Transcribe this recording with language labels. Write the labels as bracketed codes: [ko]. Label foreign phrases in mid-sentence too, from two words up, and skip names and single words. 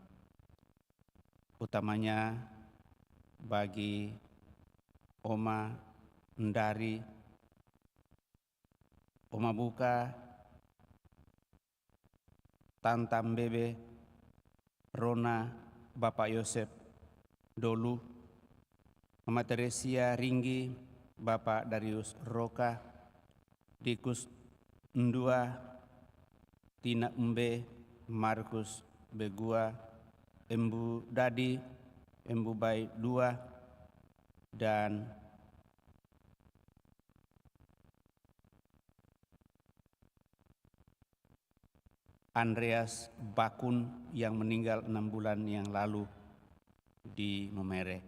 [id] Utamanya bagi Oma Ndari, Oma Buka, Tanta Mbebe, Rona, Bapak Yosep Dolu, Mama Teresia Ringgi, Bapak Darius Roka, Dikus Ndua, Tina Mbe, Markus Begua, Embu Dadi, Embu Bai Dua, dan Andreas Bakun yang meninggal 6 bulan yang lalu di Momere.